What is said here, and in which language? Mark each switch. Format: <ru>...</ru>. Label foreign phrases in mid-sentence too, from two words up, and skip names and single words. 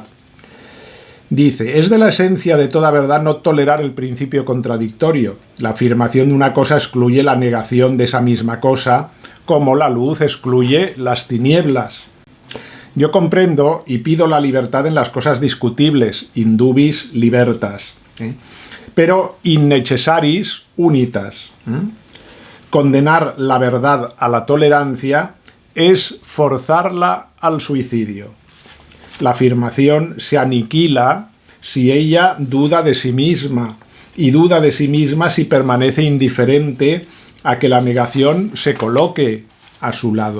<es>Dice, es de la esencia de toda verdad no tolerar el principio contradictorio. La afirmación de una cosa excluye la negación de esa misma cosa, como la luz excluye las tinieblas. Yo comprendo y pido la libertad en las cosas discutibles,</es> <la>indubis libertas,</la> <es>pero</es> <la>innecessaris unitas.</la> <es>Condenar la verdad a la tolerancia es forzarla al suicidio. La afirmación se aniquila si ella duda de sí misma, y duda de sí misma si permanece indiferente a que la negación se coloque a su lado.</es>